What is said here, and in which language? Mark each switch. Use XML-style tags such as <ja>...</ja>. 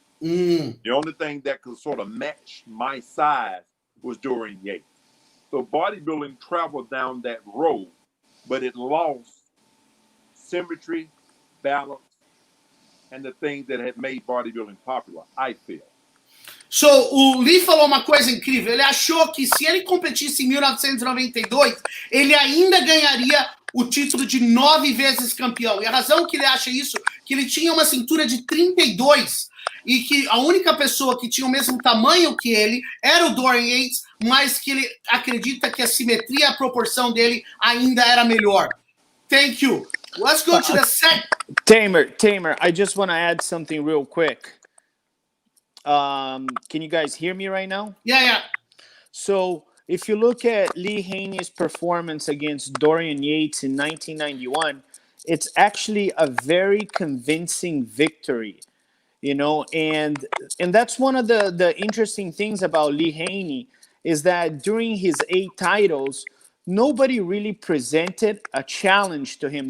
<en>The only thing that could sort of match my size was Dorian Yates. So bodybuilding traveled down that road, but it lost symmetry, balance, and the things that had made bodybuilding popular, I feel.</en> <pt>So, o Lee falou uma coisa incrível. Ele achou que se ele competisse em 1992, ele ainda ganharia o título de 9 vezes campeão. E a razão que ele acha isso, que ele tinha uma cintura de 32 e que a única pessoa que tinha o mesmo tamanho que ele era o Dorian Yates, mas que ele acredita que a simetria e a proporção dele ainda era melhor.</pt> <en>Thank you. Let's go to the second. Tamer, I just want to add something real quick. Can you guys hear me right now? Yeah. So if you look at Lee Haney's performance against Dorian Yates in 1991, it's actually a very convincing victory, and that's one of the interesting things about Lee Haney is that during his 8 titles, nobody really presented a challenge to him.</en>